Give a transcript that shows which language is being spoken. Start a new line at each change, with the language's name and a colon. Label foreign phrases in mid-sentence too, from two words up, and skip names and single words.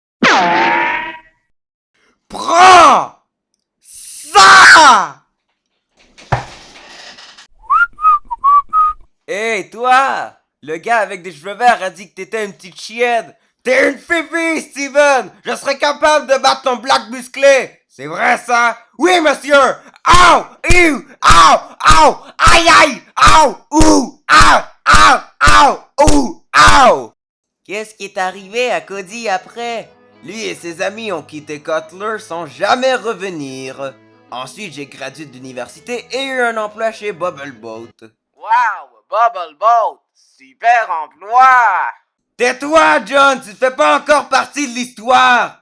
French: Prends! Ça! Hey, toi! Le gars avec des cheveux verts a dit que t'étais une petite chienne. T'es une fifi, Steven! Je serais capable de battre ton black musclé! C'est vrai, ça? Oui, monsieur! Ow! Ew! Ow! Ow! Aïe aïe! Ow! Ouh! Ow! Ow! Ow! Ouh! Ow! Qu'est-ce qui est arrivé à Cody après? Lui et ses amis ont quitté Cutler sans jamais revenir. Ensuite, j'ai gradué d'université et eu un emploi chez Bubble Boat. Wow, Bubble Boat! Super emploi! Tais-toi, John, tu ne fais pas encore partie de l'histoire!